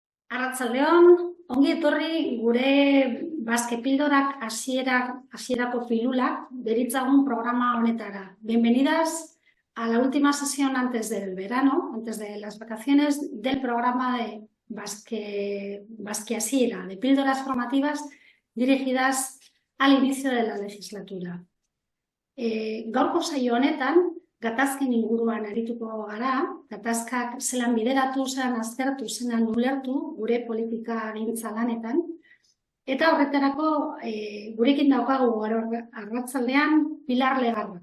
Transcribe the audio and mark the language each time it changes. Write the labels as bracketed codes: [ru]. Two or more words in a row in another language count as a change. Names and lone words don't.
[eu] Arratsaldeon, ongi etorri gure Basque Pildorak hasierako pilulak deritzagun programa honetara. [es] Bienvenidas a la última sesión antes del verano, antes de las vacaciones del programa de Basque Hasiera, de píldoras formativas dirigidas al inicio de la legislatura. [eu] Gaurko saio honetan, gatazken inguruan arituko gara, gatazkak zelan bideratu, zelan aztertu, zelan ulertu gure politika gintza lanetan, eta horretarako gurekin daukagu arratsaldean Pilar Legarra.